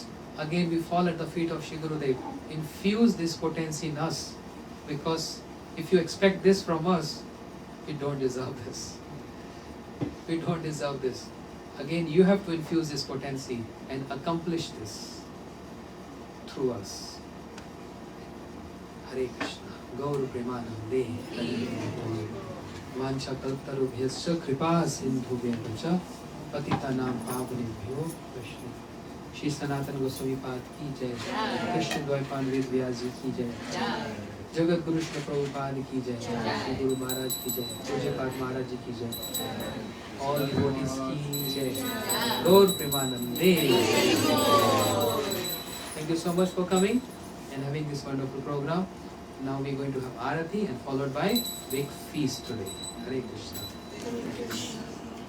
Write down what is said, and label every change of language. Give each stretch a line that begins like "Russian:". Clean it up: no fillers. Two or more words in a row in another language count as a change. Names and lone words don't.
English: Again, we fall at the feet of Shri Gurudev. Infuse this potency in us, because if you expect this from us, we don't deserve this. We don't deserve this. Again, you have to infuse this potency and accomplish this through us. Hare Krishna. Gauru Premanande.
Sanskrit: वाञ्छाकल्पतरुभ्यश्च कृपा सिन्धुभ्यः च पतितानां पावनेभ्यो वैष्णवेभ्यो।
Hindi: श्री सनातन गोस्वामी पाद की जय, कृष्ण द्वैपायन वेद व्यास जी की जय, जगत गुरु श्री प्रभुपाद की जय, श्री गुरु महाराज की जय, पूज्य पाद महाराज जी की जय,
English: all devotees
Hindi: की जय, गौर प्रेमानंदे।
English: Thank you so much for coming and having this wonderful program. Now we are going to have Arati and followed by big feast today. Hare Krishna.